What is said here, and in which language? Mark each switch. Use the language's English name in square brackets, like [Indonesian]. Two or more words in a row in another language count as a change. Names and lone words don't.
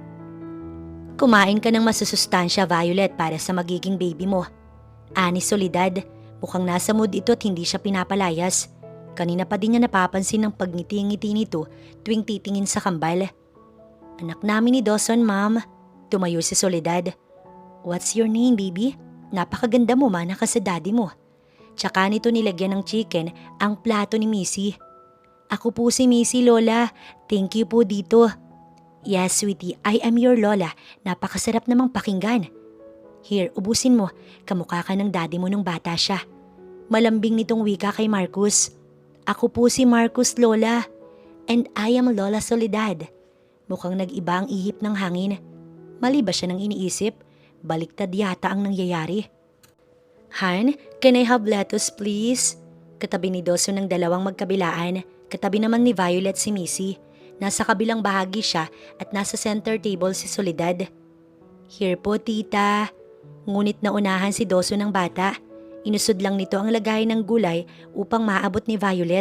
[Filipino] Kumain ka ng masusustansya, Violet, para sa magiging baby mo. Ani Soledad, mukhang nasa mood ito at hindi siya pinapalayas. Kanina pa din niya napapansin ang pagngiti-ngiti nito tuwing titingin sa kambal. Anak namin ni Dawson, ma'am. Tumayo si Soledad. [English] What's your name, baby? [Filipino] Napakaganda mo, mana ka sa daddy mo. Tsaka nito nilagyan ng chicken ang plato ni Missy. Ako po si Missy, Lola. [English] Thank you [Filipino] po dito. [English] Yes, sweetie, I am your Lola. [Filipino] Napakasarap namang pakinggan. Here, ubusin mo. Kamukha ka ng daddy mo nung bata siya. Malambing nitong wika kay Marcus. Ako po si Marcus, Lola. [English] And I am Lola Soledad. [Filipino] Mukhang nag-iba ang ihip ng hangin. Mali ba siya nang iniisip? Baliktad yata ang nangyayari. [English] Han, can I have lettuce please? [Filipino] Katabi ni Dawson ng dalawang magkabilaan. Katabi naman ni Violet si Missy. Nasa kabilang bahagi siya at nasa [English] center table [Filipino] si Soledad. Here po, tita. Ngunit naunahan si Dawson ng bata. Inusod lang nito ang lagay ng gulay upang maabot ni Violet.